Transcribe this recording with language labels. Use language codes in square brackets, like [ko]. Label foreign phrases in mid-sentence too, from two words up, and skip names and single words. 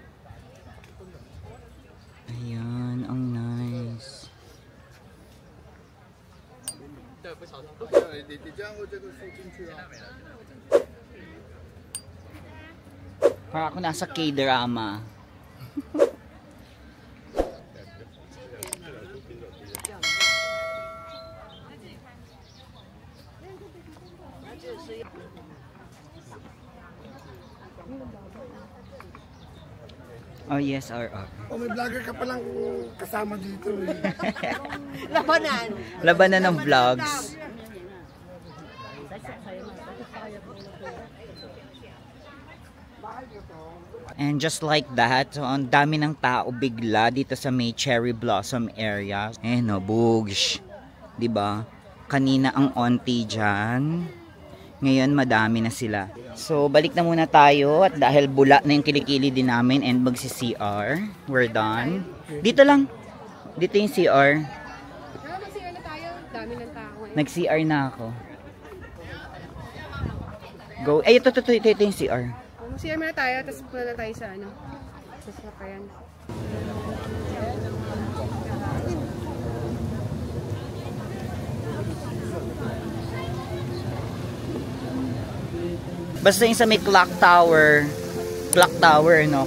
[tl] Ayan, ang nice. [zh] 你这样会这个输进去啊。 [tl] Parang ako nasa K-drama. [en] Oh yes, RR. [tl] Oh, may vlogger ka palang kasama dito eh. Labanan. Labanan ng vlogs. [en] And just like that, [tl] so ang dami ng tao bigla dito sa may [en] cherry blossom area. [tl] Eh no, bugs. 'Di ba? Kanina ang onti diyan. Ngayon madami na sila. So balik na muna tayo at dahil bula na yung kilikili din namin and magsi-CR. [en] We're done. [tl] Dito lang. Dito yung CR. Mag-CR na tayo. Dami ng tao. Nag-CR na ako. Go. Ay, ito yung CR. Mag-CR muna tayo, tapos punta na tayo sa ano. Sa sakayan. Basta yung sa may clock tower, no?